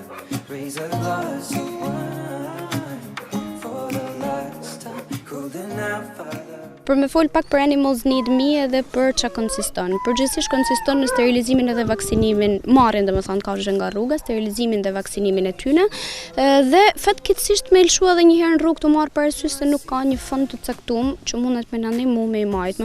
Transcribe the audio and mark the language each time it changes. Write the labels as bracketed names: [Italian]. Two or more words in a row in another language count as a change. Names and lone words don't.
[English] Raise a glass of wine for the last time, holding out for the... [Albanian] Për me fol pak për Animals Need Me edhe për çka konsiston. Përgjithsisht konsiston në sterilizimin edhe vaksinimin, marrjen domethënë kafshë nga rruga, sterilizimin dhe vaksinimin e tyre. Dhe fatkeqësisht me lëshua edhe një herë në rrugë të marr parasysh se nuk ka një fond të caktuar që mundet me na ndihmu me i majt.